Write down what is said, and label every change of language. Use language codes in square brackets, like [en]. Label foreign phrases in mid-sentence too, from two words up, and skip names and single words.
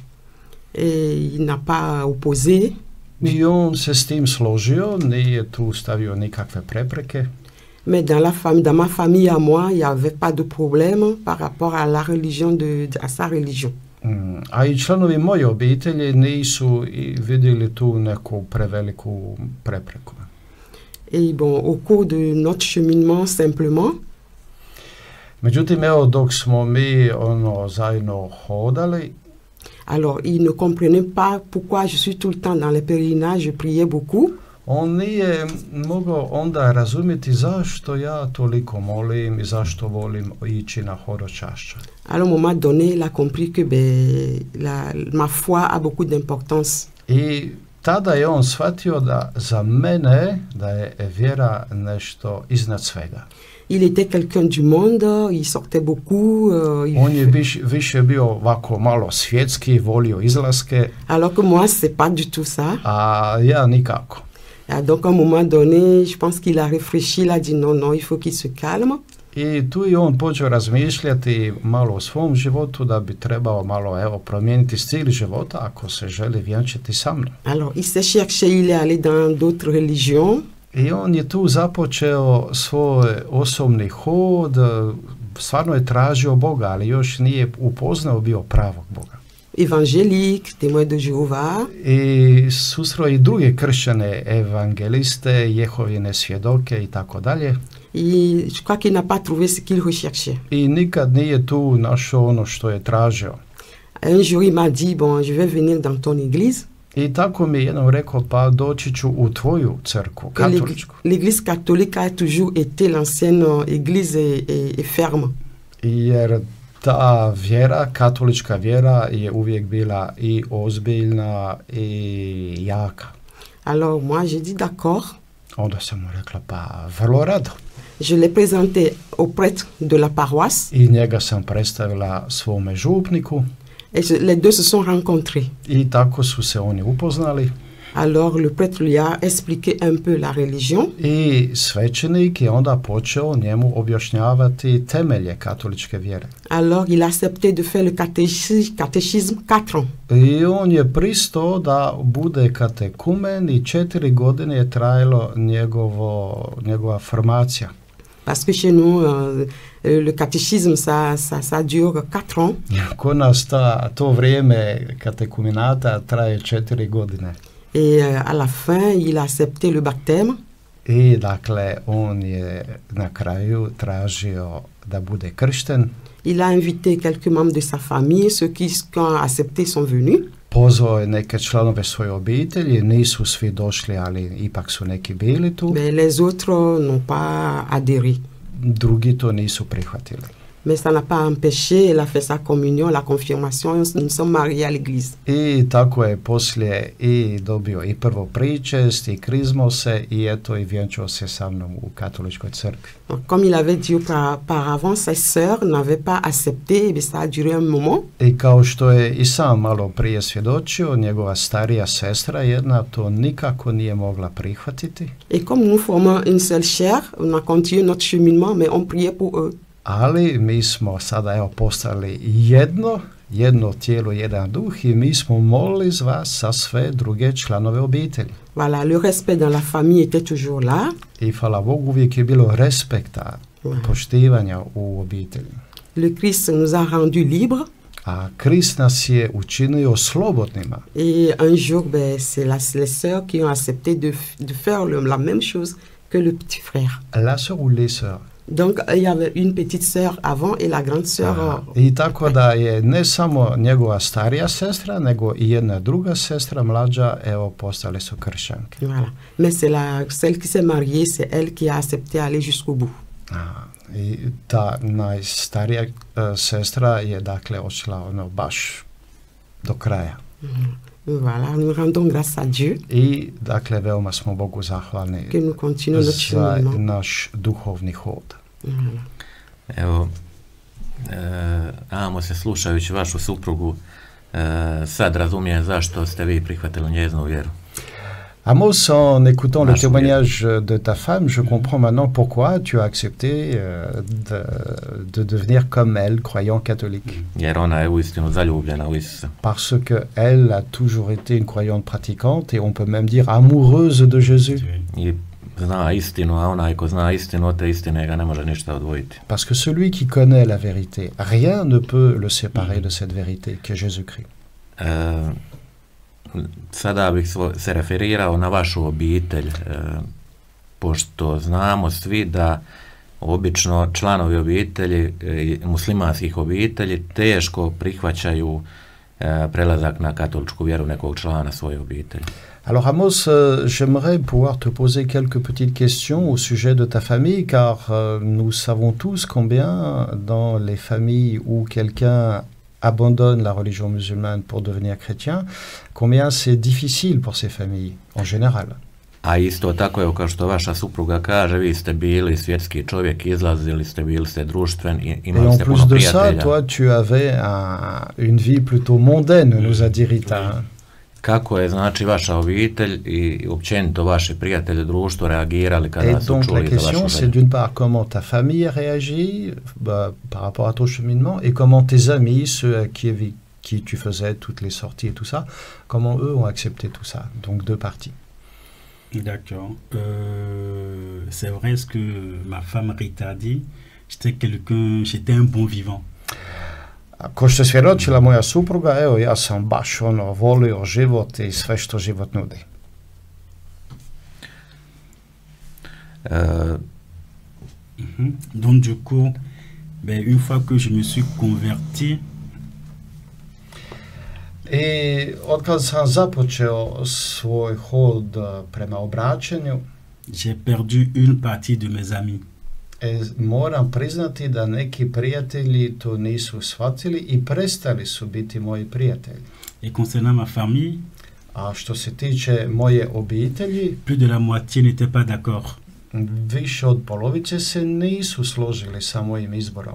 [fr] Et il n'a pas opposé. [hr] I on se s tim složio, nije tu stavio nikakve prepreke. [fr] Mais dans ma famille à moi, il n'y avait pas de problème par rapport à la religion à sa religion. [hr] A i članovi moje obitelji nisu vidjeli tu neku preveliku prepreku. [fr] Et bon, au cours de notre cheminement, simplement, [hr] Međutim, evo, dok smo mi zajedno hodali, [fr] alors il ne comprenait pas pourquoi je suis tout le temps dans les pèlerinages, je priais beaucoup. [hr] on nije mogao onda razumjeti zašto ja toliko molim i zašto volim ići na hodočašće. [fr] Alors, à un moment donné, il a compris que ma foi a beaucoup d'importance. [hr] I tada je on shvatio da za mene da je vjera nešto iznad svega. [fr] Il était quelqu'un du monde, il sortait beaucoup. [hr] On je više bio ovako malo svjetski, volio izlaske. [fr] Alors que moi, c'est pas du tout ça. [hr] A ja nikako. [fr] Donc, à un moment donné, je pense qu'il a réfléchi, il a dit non, il faut qu'il se calme. [hr] I tu je on počeo razmišljati malo o svom životu da bi trebao malo promijeniti stil života ako se želi vjenčati sa mnom. [fr] Alors, il s'est cherché, il est allé dans d'autres religions. [hr] I on je tu započeo svoj osobni hod, stvarno je tražio Boga, ali još nije upoznao bio pravog Boga. [fr] Évangélique, témoin de Jéhovah. [hr] I susreo i druge kršćane, evangeliste, Jehovine svjedoke i tako dalje. [fr] Et je crois qu'il n'a pas trouvé ce qu'il recherchait. [hr] I nikad nije tu našao ono što je tražio. [fr] Un jour, il m'a dit, bon, je vais venir dans ton église. [hr] I tako mi je jednom rekao, pa doći ću u tvoju crkvu, katoličku. [fr] L'église catholique a toujours été l'ancienne église et ferme. [hr] Jer ta vjera, katolička vjera je uvijek bila i ozbiljna i jaka. [fr] Alors moi, j'ai dit d'accord. [hr] Onda sam mu rekla, pa vrlo rado. [fr] Je l'ai présenté au prêtre de la paroisse. [hr] I njega sam predstavila svome župniku. [fr] Et les deux se sont rencontrés. [hr] I tako su se oni upoznali. [fr] Alors le prêtre lui a expliqué un peu la religion. [hr] I svećenik je onda počeo njemu objašnjavati temelje katoličke vjere. [fr] Alors il a accepté de faire le catéchisme 4 ans. [hr] I on je pristao da bude katekumen i 4 godine je trajalo njegova formacija. [fr] Parce que chez nous, le catéchisme, ça dure 4 ans. [hr] Kod nas to vrijeme katekumenata traje 4 godine. [fr] Et à la fin, il a accepté le baptême. [hr] I dakle, on je na kraju tražio da bude kršten. [fr] Il a invité quelques membres de sa famille, ceux qui ont accepté sont venus. [hr] Pozvao je neke članove svoje obitelji, nisu svi došli, ali ipak su neki bili tu. [fr] Mais les autres n'ont pas adhéré. [hr] Drugi to nisu prihvatili. [fr] Mais ça n'a pas empêché, il a fait sa communion, la confirmation, nous sommes mariés à l'église. [hr] I tako je poslije i dobio i prvo pričest, i krizmo se, i eto i vjenčao se sa mnom u katoličkoj crkvi. [fr] Comme il avait dit auparavant, ses sœurs n'avaient pas accepté, mais ça a duré un moment. [hr] I kao što je i sam malo prije svjedočio, njegova starija sestra jedna to nikako nije mogla prihvatiti. [fr] Et comme nous formons une seule chair, on a continué notre cheminement, mais on priait pour eux. [hr] Ali mi smo sada postali jedno tijelo, jedan duh i mi smo molili za vas sa sve druge članove obitelji. [fr] Voilà, le respect dans la famille était toujours là. [hr] I hvala Bogu uvijek je bilo respekta, poštivanja u obitelji. [fr] Le Christ nous a rendu libres. [hr] A Krist nas je učinio slobodnima. [fr] Et un jour, c'est les sœurs qui ont accepté de faire la même chose que le petit frère. La sœur ou les sœurs? Donc, il y avait une petite sœur avant et la grande sœur. [hr] I tako da je ne samo njegova starija sestra, nego i jedna druga sestra mlađa, postale su kršćanke. [fr] Voilà. Mais c'est celle qui s'est mariée, c'est elle qui a accepté aller jusqu'au bout. [hr] I ta najstarija sestra je dakle odšla baš do kraja. [fr] Voilà, nous rendons grâce à Dieu. [hr] I dakle veoma smo Bogu zahvalni za naš duhovni hod. Evo, Amos, slušajući vašu suprugu, sad razumijem zašto ste vi prihvatili njezinu vjeru. [fr] Amos, en écoutant le témoignage de ta femme, je comprends maintenant pourquoi tu as accepté de devenir comme elle, croyant catholique. [hr] Jer ona je uistinu zaljubljena u Isusa. [fr] Parce qu'elle a toujours été une croyante pratiquante et on peut même dire amoureuse de Jésus. [hr] I zna istinu, a onaj ko zna istinu, od te istine ga ne može ništa odvojiti. [fr] Parce que celui qui connaît la vérité, rien ne peut le séparer de cette vérité qui est Jésus-Christ. [hr] Sada bih se referirao na vašu obitelj, pošto znamo svi da obično članovi obitelji, muslimanskih obitelji, teško prihvaćaju prelazak na katoličku vjeru nekog člana svoje obitelji. [fr] Alors Amos, j'aimerais pouvoir te poser quelques petites questions au sujet de ta famille, car nous savons tous combien dans les familles où quelqu'un abandonne la religion musulmane pour devenir chrétien, combien c'est difficile pour ces familles, en général. [hr] A isto tako je, kao što vaša supruga kaže, vi ste bili svjetski čovjek, izlazili ste, bili ste društven, imali ste puno prijatelja. [fr] Et en plus de ça, toi, tu avais une vie plutôt mondaine, nous a dit Rita. [hr] Kako je, znači, vaša obitelj i općenito vaši prijatelji, društvo reagirali kada su čuli za vašu želju? [fr] Et donc la question, c'est d'une part comment ta famille réagit par rapport à ton cheminement et comment tes amis, ceux à qui tu faisais toutes les sorties et tout ça, comment eux ont accepté tout ça. Donc deux parties. D'accord. C'est vrai ce que ma femme Rita dit, j'étais un bon vivant. [hr] A ko što je svjedočila moja supruga, evo ja sam baš volio život i sve što život nudi. [fr] Donc du coup, une fois que je me suis converti, [hr] I otkad sam započeo svoj hod prema obraćanju, [fr] j'ai perdu une partie de mes amis. [hr] Moram priznati da neki prijatelji to nisu shvatili i prestali su biti moji prijatelji. [fr] Et concernant ma famille, [hr] A što se tiče moje obitelji, [fr] plus de la moitié n'était pas d'accord. [hr] više od polovice se nisu složili sa mojim izborom.